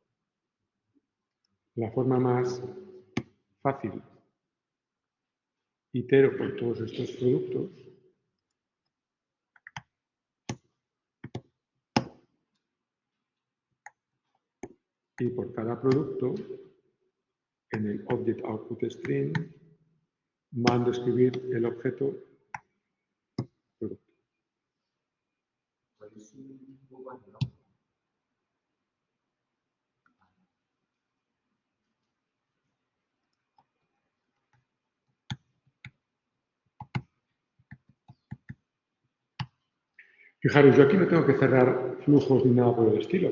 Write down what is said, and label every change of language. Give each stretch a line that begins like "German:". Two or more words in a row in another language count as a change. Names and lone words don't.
Spanish: La forma más fácil, itero por todos estos productos y por cada producto en el object output string mando a escribir el objeto producto. Pues un poco así, ¿no? Fijaros, yo aquí no tengo que cerrar flujos ni nada por el estilo.